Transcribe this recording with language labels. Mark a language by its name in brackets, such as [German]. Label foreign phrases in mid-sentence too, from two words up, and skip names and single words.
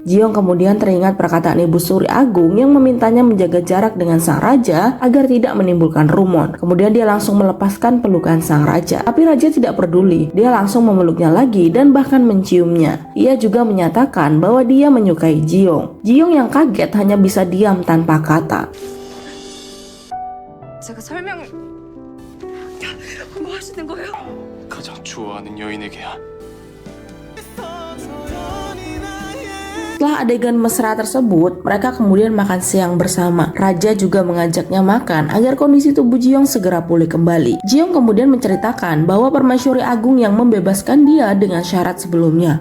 [Indonesian] Ji-young kemudian teringat perkataan Ibu Suri Agung yang memintanya menjaga jarak dengan sang raja agar tidak menimbulkan rumor. Kemudian dia langsung melepaskan pelukan sang raja. Tapi raja tidak peduli. Dia langsung memeluknya lagi dan bahkan menciumnya. Ia juga menyatakan bahwa dia menyukai Ji-young. Ji-young yang kaget hanya bisa diam tanpa kata. [Korean] 제가 설명을 뭐 하시는 거예요? 가장 좋아하는 여인에게야. [Indonesian] Setelah adegan mesra tersebut, mereka kemudian makan siang bersama. Raja juga mengajaknya makan agar kondisi tubuh Ji-young segera pulih kembali. Ji-young kemudian menceritakan bahwa Permaisuri Agung yang membebaskan dia dengan syarat sebelumnya.